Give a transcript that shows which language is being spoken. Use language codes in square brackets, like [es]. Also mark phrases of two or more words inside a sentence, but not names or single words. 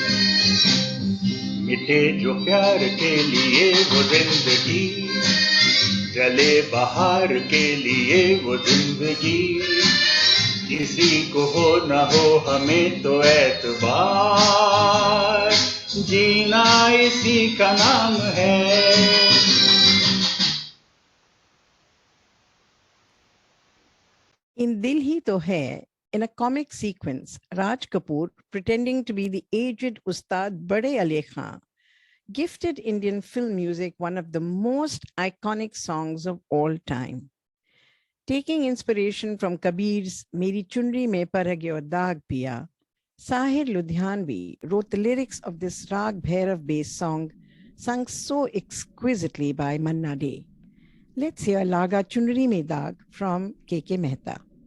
[hi] मिटे जो प्यार के लिए वो जिंदगी, जले बहार के लिए वो जिंदगी, किसी को हो न हो हमें तो एतबार, जीना इसी का नाम है। [en] In Dil Hi To Hai, in a comic sequence, Raj Kapoor, pretending to be the aged Ustad Bade Ali Khan, gifted Indian film music one of the most iconic songs of all time. Taking inspiration from Kabir's Meri Chunri Mein Paragyo Daag Piya, Sahir Ludhianvi wrote the lyrics of this Rag Bhairav based song, sung so exquisitely by Manna Dey. Let's hear Laga Chunri Mein Daag from K.K. Mehta.